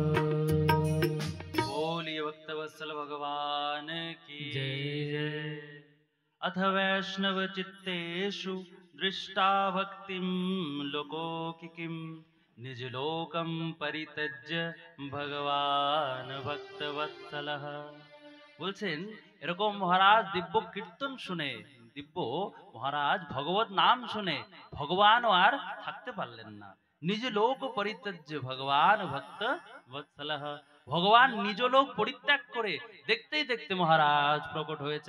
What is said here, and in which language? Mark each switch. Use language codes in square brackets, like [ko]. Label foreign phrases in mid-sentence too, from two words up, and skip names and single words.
[hi] बोलिए भक्तवत्सल भगवान की जय जय। [sa] अथ वैष्णव चित्तेषु दृष्टा भक्तिं लोकोकिं निज लोकं परित्यज्य भगवान भक्तवत्सलः। [bn] বলছেন এরকম মহারাজ দিব্য কীর্তন শুনে, দিব্য মহারাজ ভগবত নাম শুনে ভগবানও আর থাকতে পারলেন না। [sa] নিজ লোক পরিত্যজ্য ভগবান ভক্ত বৎসলঃ। [bn] ভগবান নিজ লোক পরিত্যাগ করে দেখতেই দেখতে মহারাজ প্রকট হয়েছেন।